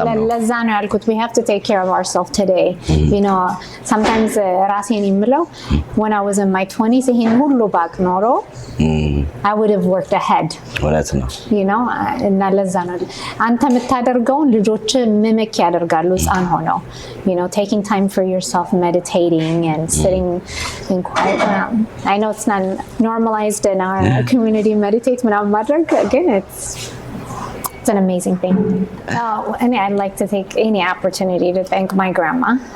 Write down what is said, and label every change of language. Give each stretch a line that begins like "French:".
English: ለዛ ነው ያልኩት we have to take care of ourselves today. You know sometimes
Amharic: ራሴን የምለው
English: when I was in my 20s
Amharic: ይሄን ሁሉ ባክ ኖሮ
English: I would have worked ahead.
Amharic: እውነት ነው.
English: You know
Amharic: እና ለዛ ነው አንተ የምታደርገውን ልጆች መመክ ያደርጋሉ ህፃን ሆነው.
English: You know taking time for yourself, meditating and sitting in quiet. I know it's not normalized in our community meditate
Amharic: ምናምን ማድረግ ግን
English: it's an amazing thing. And I'd like to take any opportunity to thank my grandma.